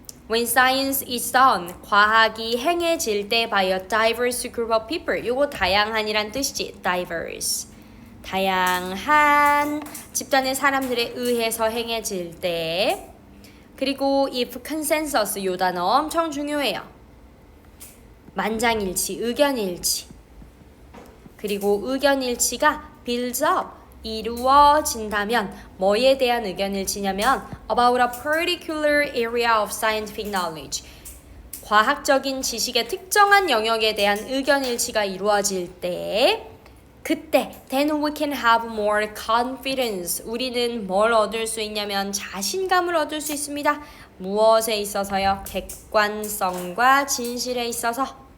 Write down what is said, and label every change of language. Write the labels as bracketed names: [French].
[English] When science is done, [Korean] 과학이 행해질 때 [English] by a diverse group of people. [Korean] 요거 다양한이란 뜻이지. [English] diverse. [Korean] 다양한 집단의 사람들에 의해서 행해질 때. 그리고 [English] if consensus [Korean] 요 단어 엄청 중요해요. 만장일치, 의견일치. 그리고 의견일치가 [English] builds up. [Korean] 이루어진다면 뭐에 대한 의견일치냐면 [English] about a particular area of scientific knowledge. [Korean] 과학적인 지식의 특정한 영역에 대한 의견일치가 이루어질 때 그때 [English] then we can have more confidence. [Korean] 우리는 뭘 얻을 수 있냐면 자신감을 얻을 수 있습니다. 무엇에 있어서요? 객관성과 진실에 있어서.